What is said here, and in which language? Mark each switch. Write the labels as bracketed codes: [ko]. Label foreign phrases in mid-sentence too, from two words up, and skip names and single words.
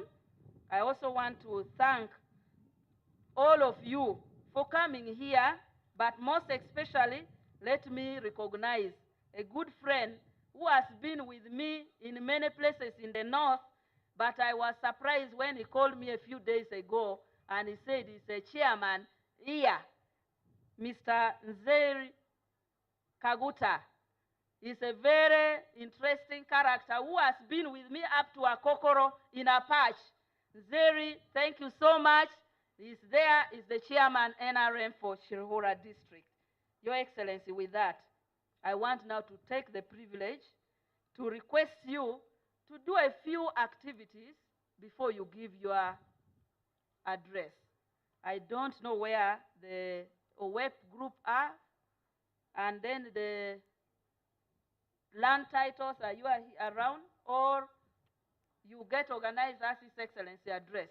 [en] I also want to thank all of you for coming here, but most especially, let me recognize a good friend who has been with me in many places in the north, but I was surprised when he called me a few days ago and he said he's a chairman here, Mr. Nzeri Kaguta. He's a very interesting character who has been with me up to Akokoro in a patch. Nzeri, thank you so much. He's there, he's the chairman NRM for Kiruhura district. Your Excellency, with that, I want now to take the privilege to request you to do a few activities before you give your address. I don't know where the OWEP group are, and then the land titles, are you around, or you get organized as His Excellency address?